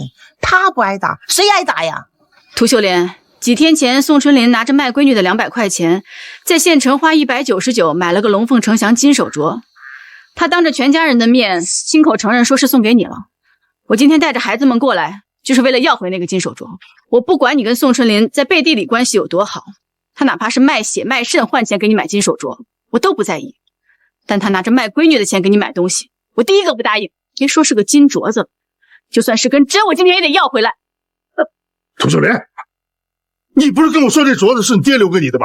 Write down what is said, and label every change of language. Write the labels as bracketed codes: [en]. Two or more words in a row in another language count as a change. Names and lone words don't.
[zh] 他不挨打，谁挨打呀？涂秀莲，几天前宋春林拿着卖闺女的200块钱，在县城花199买了个龙凤呈祥金手镯，他当着全家人的面亲口承認說是送給你了。我今天帶着孩子們過來，就是為了要回那個金手鐲。我不管你跟宋春林在背地裡關係有多好，他哪怕是賣血賣腎換錢給你買金手鐲，我都不在意。但他拿着賣閨女的錢給你買東西，我第一個不答應。別說是個金鐲子了，就算是根針，我今天也得要回來。涂秀蓮，你不是跟我說這鐲子是你爹留給你的嗎？